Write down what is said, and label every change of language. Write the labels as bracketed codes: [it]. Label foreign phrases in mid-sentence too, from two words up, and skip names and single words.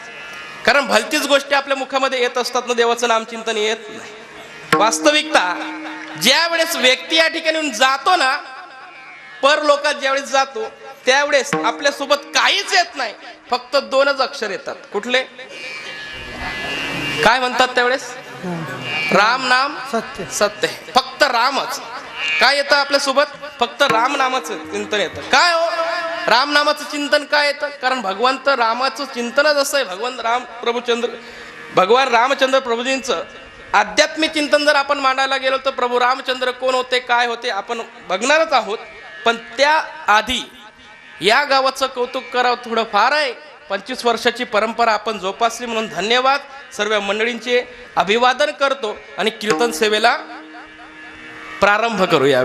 [mr] कारण भलतीच गोष्टी आपल्या मुखामध्ये येत असतात ना, देवाचं नामचिंतन येत नाही. वास्तविकता ज्या वेळेस व्यक्ती या ठिकाणी जातो ना, परलोकात ज्यावेळेस जातो त्यावेळेस आपल्या सोबत काहीच येत नाही, फक्त 2च अक्षर येतात. कुठले? काय म्हणतात त्यावेळेस? राम नाम सत्य. सत्य. फक्त रामच. काय येतं आपल्या सोबत? फक्त राम नामाचं चिंतन येतं. काय हो? राम नामाचं चिंतन काय येतं? कारण भगवंत रामाचं चिंतनच असं आहे. भगवंत राम प्रभुचंद्र भगवान रामचंद्र प्रभूजींचं आध्यात्मिक चिंतन जर आपण मांडायला गेलो तर प्रभू रामचंद्र कोण होते, काय होते आपण बघणारच आहोत. पण त्या आधी या गावाचं कौतुक करावं थोडं फार आहे. 25 वर्षाची परंपरा आपण जोपासली म्हणून धन्यवाद. सर्व मंडळींचे अभिवादन करतो आणि कीर्तन सेवेला प्रारंभ करूया.